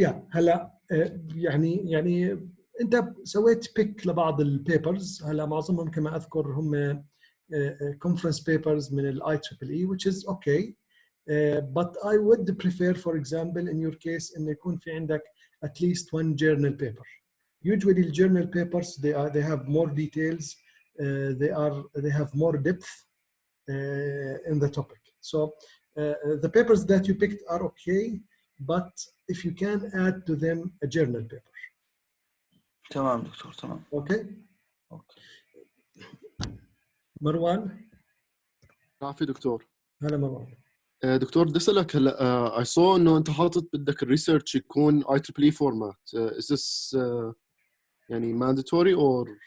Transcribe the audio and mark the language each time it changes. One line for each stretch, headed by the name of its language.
Arabic: هلا يعني أنت سويت بيك لبعض البيبرز. هلا معظمهم كما أذكر هم
English: conference papers
Arabic: من ال IEEE,
English: which is okay. But I would prefer, for example, in your case,
Arabic: إن يكون في عندك
English: at least one journal paper. Usually, the journal papers they have more details, they have more depth in the topic. So the papers that you picked are okay, but if you can add to them a journal paper.
Arabic: تمام دكتور تمام.
English: Okay.
Arabic: مروان. عافية دكتور. هلا مروان. دكتور بدي اسالك هلا
English: I saw
Arabic: انه انت حاطط بدك الريسيرش يكون
English: IEEE format. Is this يعني mandatory or